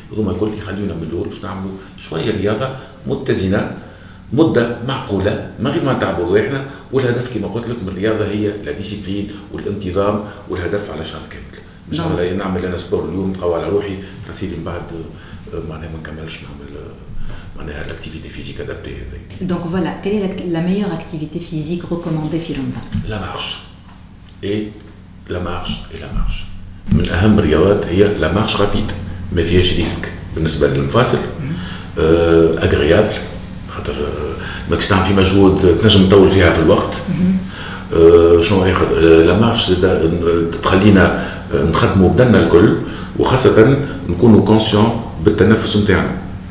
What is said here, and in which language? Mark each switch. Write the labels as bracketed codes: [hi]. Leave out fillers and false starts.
[ar] هذوما الكل يخليونا من الاول باش نعملوا شويه رياضه متزنه مده معقوله من غير ما نتعبوا رواحنا. والهدف كما قلت لك من الرياضه هي لا ديسيبلين والانتظام، والهدف على شهر كامل. مش نعمل انا سبور اليوم نقوى على روحي راسيلي من بعد معناها ما نكملش نعمل [fr] معناها l'activité physique adaptée هذه. Donc voilà, quelle est la meilleure activité physique recommandée [ar] في رمضان؟ [fr] La marche et la marche. [ar] من أهم الرياضات هي [fr] la marche rapide [ar] ما فيهاش ريسك بالنسبة للمفاصل. agréable خاطر ماكش تعمل في مجهود تنجم تطول فيها في الوقت. شنو ياخذ لا مارش تخلينا نخدموا بدنا الكل وخاصة نكونوا كونسيون بالتنفس نتاعنا.